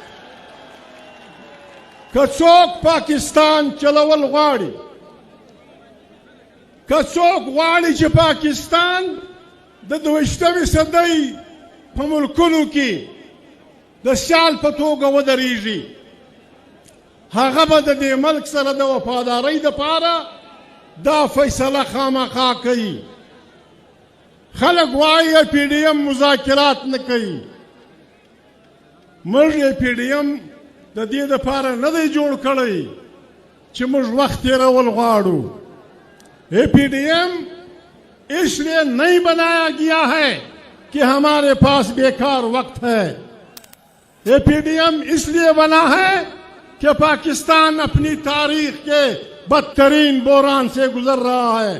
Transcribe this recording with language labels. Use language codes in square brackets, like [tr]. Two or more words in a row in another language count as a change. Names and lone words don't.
[ps] که څوک پاکستان چلول غواړي، که څوک غواړي چې پاکستان د 22مې صدۍ په ملکونو کې د سیال په توګه ودرېږي، هغه به د دې ملک سره د وفادارۍ دپاره دا فیصله خامخا کوي. خلک وایي پی ډي ایم مذاکرات نه کوي. موږ یې پی ډي ایم د دې دپاره نه دی جوړ کړی چې موږ وخت تېرول غواړو. [ur] پی ڈی ایم اس لیے نہیں بنایا گیا ہے کہ ہمارے پاس بیکار وقت ہے. یہ پی ڈی ایم اس لیے بنا ہے کہ پاکستان اپنی تاریخ کے بدترین بحران سے گزر رہا ہے.